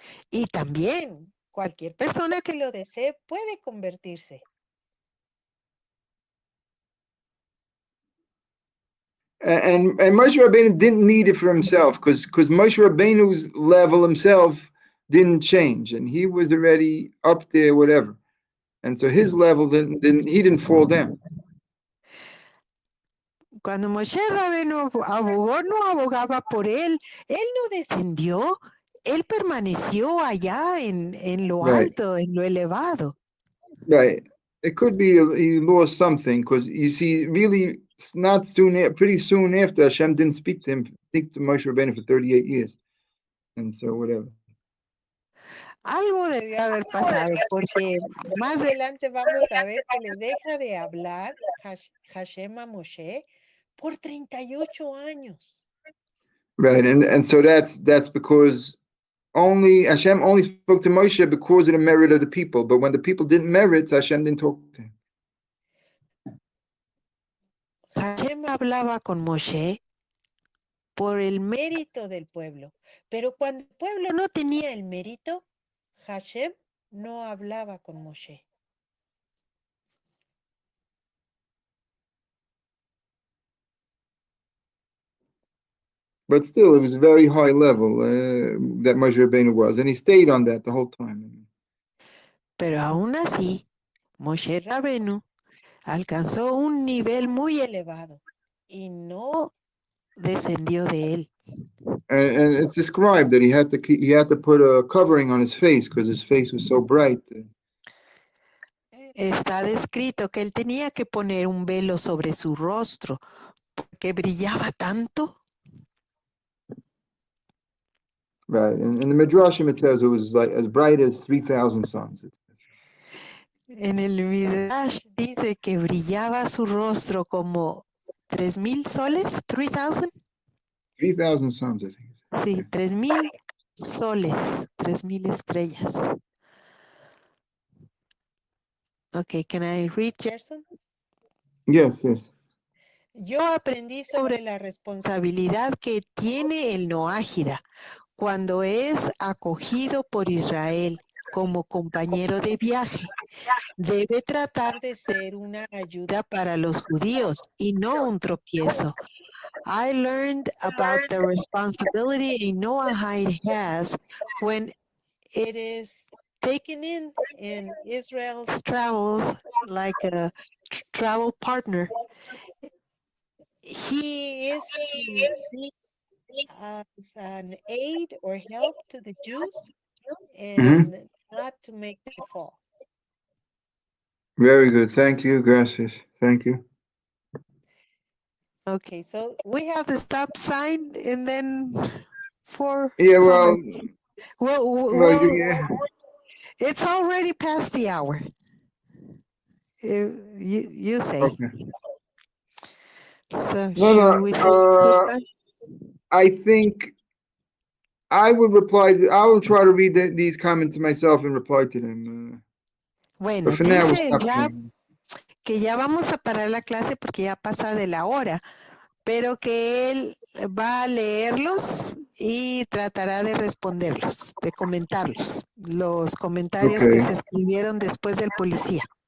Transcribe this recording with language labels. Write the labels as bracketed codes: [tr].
[es] y también cualquier persona que lo desee puede convertirse. [en] and Moshe Rabbeinu didn't need it for himself because Moshe Rabbeinu's level himself didn't change, and he was already up there, whatever. And so his level didn't fall down. [es] Cuando Moshe Rabbeinu abogó, no abogaba por él no descendió, él permaneció allá en lo [en] Right. [es] alto, en lo elevado. [en] Right. It could be he lost something because you see, really, not soon, pretty soon after, Hashem didn't speak to Moshe Rabbeinu for 38 years, and so whatever. [es] Algo debió haber pasado porque más adelante vamos a ver que le deja de hablar Hashem a Moshe por 38 años. [en] Right, and so that's because Hashem only spoke to Moshe because of the merit of the people. But when the people didn't merit, Hashem didn't talk to him. [es] Hashem hablaba con Moshe por el mérito del pueblo, pero cuando el pueblo no tenía el mérito, Hashem no hablaba con Moshe. [en] But still, it was a very high level that Moshe Rabbeinu was, and he stayed on that the whole time. [es] Pero aún así, Moshe Rabenu alcanzó un nivel muy elevado y no descendió de él. [en] And it's described that he had to put a covering on his face because his face was so bright. [es] Está descrito que él tenía que poner un velo sobre su rostro porque brillaba tanto. [en] Right, and in the Midrashim it says it was like as bright as 3,000 suns. [es] En el Midrash dice que brillaba su rostro como 3,000 soles, 3,000. [en] 3,000 suns, I think. [es] Sí, 3,000 soles, 3,000 estrellas. [en] Okay, can I read, Gerson? Yes. [es] Yo aprendí sobre la responsabilidad que tiene el Noájida cuando es acogido por Israel como compañero de viaje. Debe tratar de ser una ayuda para los judíos y no un tropiezo. [en] I learned about the responsibility a Noahide has when it is taken in Israel's travels like a travel partner. He is to be as an aid or help to the Jews and not to make them fall. Very good. Thank you. Gracias. Thank you. Okay, so we have the stop sign and then for comments. Well, it's already past the hour. You say. Okay. So should we say goodbye? I think I would reply. I will try to read these comments myself and reply to them. [es] Bueno, dice Rab que ya vamos a parar la clase porque ya pasa de la hora, pero que él va a leerlos y tratará de responderlos, de comentarlos, los comentarios que se escribieron después del policía.